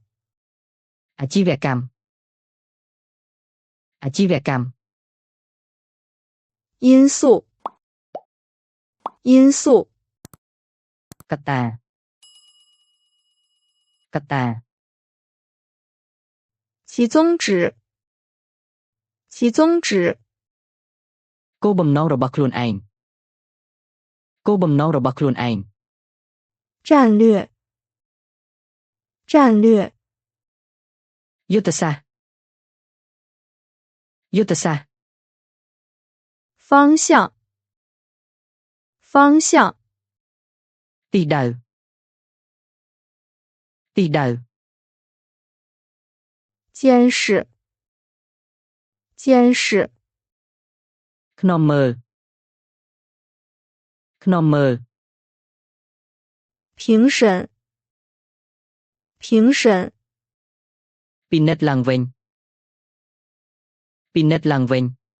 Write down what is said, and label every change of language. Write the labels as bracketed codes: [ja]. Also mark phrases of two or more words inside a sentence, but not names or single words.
[km] អាជីវកម្ម អាជីវកម្ម [zh] 因素，因素。 [km] កត្តា កត្តា [zh] 其宗旨，其宗旨。 [km] គោលបំណងរបស់ខ្លួនឯង គោលបំណងរបស់ខ្លួនឯង [zh] 战略，战略。 [km] យុទ្ធសាស្ត្រ យុទ្ធសាស្ត្រ [zh] 方向，方向。 [km] ទីដៅ ទីដៅ [zh] 监视，监视。 [km] ខ្ញុំមើល ខ្ញុំមើល [zh] 评审，评审。 [km] ពិនិត្យឡើងវិញ ពិនិត្យឡើងវិញ